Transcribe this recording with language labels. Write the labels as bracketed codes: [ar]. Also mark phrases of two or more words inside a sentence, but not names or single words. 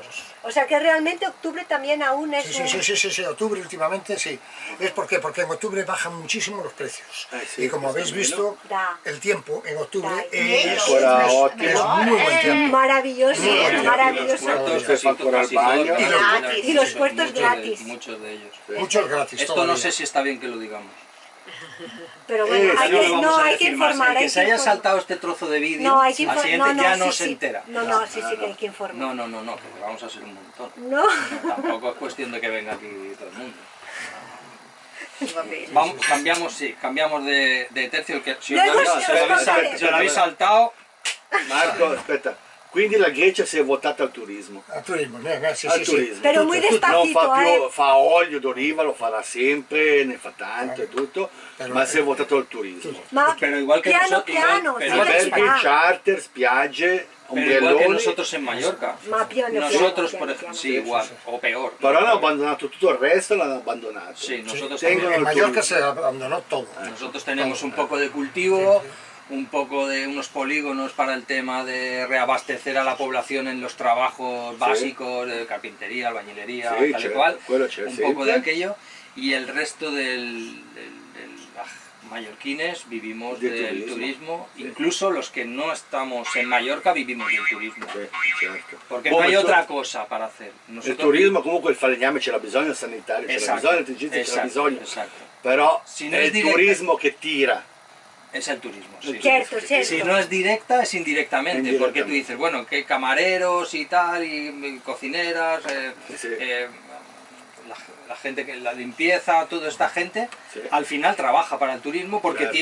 [es] O sea que realmente octubre también aún es Sí, octubre últimamente sí. ¿Es por qué? Porque en octubre bajan muchísimo los precios. Sí, Y como habéis visto, Da. el tiempo en octubre Da. es [it] Ancora ottimo. [es] muy buen tiempo. maravilloso, Los maravilloso. puertos, [it] Se fa ancora [es] casi al baño. todos, Y los puertos gratis. Muchos de ellos. Muchos gratis Esto no todavía. sé si está bien que lo digamos. Pero bueno, Ya hay no que, lo vamos no, a hay que decir más. informar. El hay que que se haya informar. saltado este trozo de vídeo, No, hay que al informar. siguiente ya no sí, se sí. entera. No, sí que hay que informar. No, que vamos a ser un montón. No. Tampoco es cuestión de que venga aquí todo el mundo. [it] Va bene. [es] Cambiamos de tercio. Que si os Luego lo habéis os contaré. saltado, [it] Marco, aspetta, Quindi la Grecia si è votata al turismo. Al turismo, sì, Al sì, turismo. sì. [es] Pero muy [it] Non despacito, fa più, fa olio d'oliva, lo farà sempre, ne fa tanto e tutto, Però- ma si è votato al turismo. Ma [es] Pero igual que [it] piano [es] nosotros- igual- [it] piano, [es] pero sí, [it] Alberghi, [es] está. [it] charter, spiagge, [es] Pero igual que [it] ombrelloni, [es] nosotros en Mallorca. [it] Ma piano, [es] Nosotros, [it] piano, [es] por [it] piano, [es] ejemplo, [it] piano. [es] sí, igual, o peor. [it] però hanno abbandonato tutto il resto, l'hanno abbandonato. [es] Sí, nosotros [it] Tengono [es] En [it] il [es] Mallorca [it] turismo. [es] se abandonó todo. Nosotros tenemos un poco de cultivo, un poco de unos polígonos para el tema de reabastecer a la población en los trabajos básicos, de carpintería, albañilería, Sí, tal y [it] certo, [es] cual, [it] quello c'è [es] un [it] sempre. [es] poco de aquello, y el resto mallorquines vivimos Del del turismo. turismo, incluso los que no estamos en Mallorca vivimos del turismo, [it] Sì, certo. [es] porque [it] Come no hay tu- [es] otra cosa para hacer. [it] Il [es] Nosotros- [it] turismo comunque il falegname c'era bisogno, il sanitario c'era Esatto, bisogno, l'elettricista c'era esatto, bisogno, esatto. però [es] Si no [it] è è il diretta- turismo che tira. [es] Es el turismo, sí. Cierto, cierto. Si no es directa, es indirectamente, Indirectamente. porque tú dices, bueno, que camareros y tal, y cocineras, Sí. la gente que la limpieza, toda esta gente, Sí. al final trabaja para el turismo porque [it] Certo.